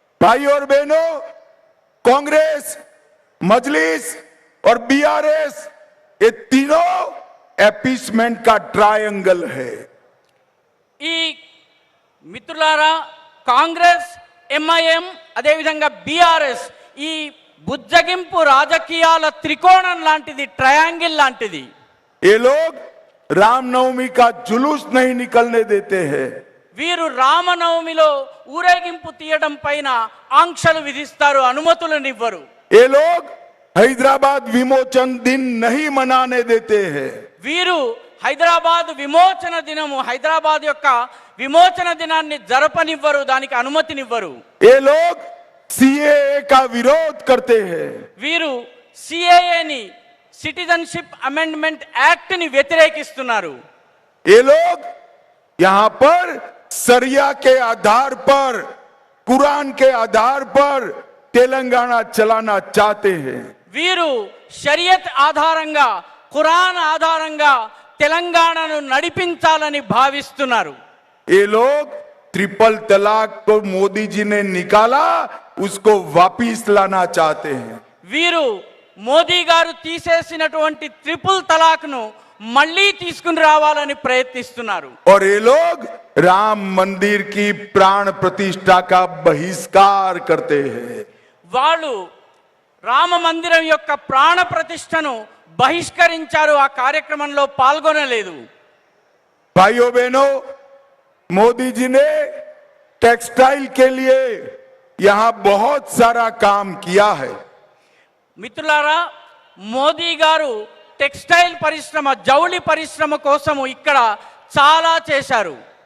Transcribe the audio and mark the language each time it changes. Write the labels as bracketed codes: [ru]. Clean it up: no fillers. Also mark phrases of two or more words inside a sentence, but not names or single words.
[hi] भाई और बहनों, कांग्रेस, मजलिस और बीआरएस ये तीनों एपीसमेंट का ट्रायंगल है। [te] ఈ మిత్రులారా, కాంగ్రెస్, ఎంఐఎం అదే విధంగా బీఆర్ఎస్ ఈ బుజ్జగింపు రాజకీయాల త్రికోణం లాంటిది, ట్రయాంగిల్ లాంటిది। [hi] ये लोग रामनवमी का जुलूस नहीं निकलने देते हैं। [te] వీరు రామనవమిలో ఊరేగింపు తీయడం పైన ఆంక్షలు విధిస్తారు, అనుమతులనివ్వరు। [hi] ये लोग हैदराबाद विमोचन दिन नहीं मनाने देते हैं। [te] వీరు హైదరాబాద్ విమోచన దినము, హైదరాబాద్ యొక్క విమోచన దినాన్ని జరపనివ్వరు, దానికి అనుమతినివ్వరు। [hi] ये लोग सीएए का विरोध करते हैं। [te] వీరు సిఏఏని, [en] citizenship amendment act [te] ని వ్యతిరేకిస్తున్నారు। [hi] ये लोग यहाँ पर सरिया के आधार पर, कुरान के आधार पर तेलंगाना चलाना चाहते हैं। [te] వీరు షరియత్ ఆధారంగా, ఖురాన్ ఆధారంగా తెలంగాణను నడిపించాలని భావిస్తున్నారు। [hi] ये लोग ट्रिपल तलाक को मोदी जी ने निकाला, उसको वापिस लाना चाहते हैं। [te] వీరు మోదీ గారు తీసేసినటువంటి ట్రిపుల్ తలాక్ ను మళ్ళీ తీసుకుని రావాలని ప్రయత్నిస్తున్నారు। [hi] और ये लोग राम मंदिर की प्राण प्रतिष्ठा का बहिष्कार करते हैं। [te] వాళ్ళు రామ మందిరం యొక్క ప్రాణ ప్రతిష్టను బహిష్కరించారు, ఆ కార్యక్రమంలో పాల్గొనలేదు। [hi] भाइयों बहनों, मोदी जी ने टेक्सटाइल के लिए यहां बहुत सारा काम किया है। [te] మిత్రులారా, మోదీ గారు టెక్స్టైల్ పరిశ్రమ, జౌళి పరిశ్రమ కోసము ఇక్కడ చాలా చేశారు।